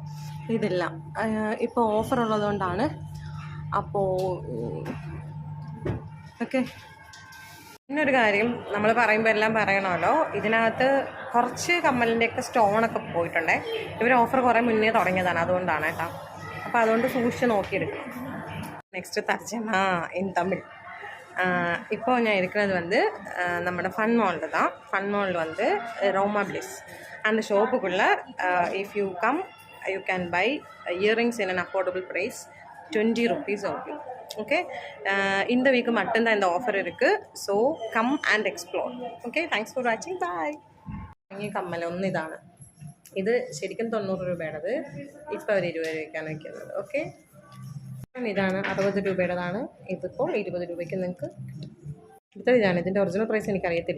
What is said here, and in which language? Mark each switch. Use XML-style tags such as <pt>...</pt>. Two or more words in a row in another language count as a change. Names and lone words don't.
<ml>ഇതെല്ലാം ഇപ്പോൾ ഓഫർ ഉള്ളതുകൊണ്ടാണ്. അപ്പോൾ ഓക്കെ. പിന്നൊരു കാര്യം നമ്മൾ പറയുമ്പോൾ എല്ലാം പറയണമല്ലോ, ഇതിനകത്ത് കുറച്ച് കമ്മലിൻ്റെയൊക്കെ സ്റ്റോണൊക്കെ പോയിട്ടുണ്ടേ. ഇവർ ഓഫർ കുറേ മുന്നേ തുടങ്ങിയതാണ്, അതുകൊണ്ടാണ് കേട്ടോ. അപ്പോൾ അതുകൊണ്ട് സൂക്ഷിച്ച് നോക്കിയെടുക്കണം. നെക്സ്റ്റ് തർജ്ജമ</ml> <en>in Tamil.</en> <ta>இப்போ நான் இருக்கிறது வந்து நம்மளோட ஃபன் மாலில் தான். ஃபன் மால் வந்து ரோமா பிளிஸ். அந்த ஷோப்புக்குள்ளே</ta> <en>if you come you can buy earrings in an affordable price 20 rupees only.</en> <ta>ஓகே, இந்த வீக்கு மட்டும்தான் இந்த ஆஃபர் இருக்குது.</ta> <en>so come and explore. okay, thanks for watching. bye.</en> <ml>ഈ കമ്മൽ ഒന്ന് ഇതാണ്. ഇത് ശരിക്കും 90 രൂപയുടേത്. ഇപ്പോൾ അവർ 20 രൂപയ്ക്കാണ് വയ്ക്കുന്നത്. ഓക്കെ, ഇതാണ് 60 രൂപയുടേതാണ്. ഇതിപ്പോൾ 20 രൂപയ്ക്ക് നിങ്ങൾക്ക് കിട്ടും. ഇതാണ് ഇതിൻ്റെ</ml> <en>original price</en> <ml>എനിക്കറിയത്തില്ല.</ml>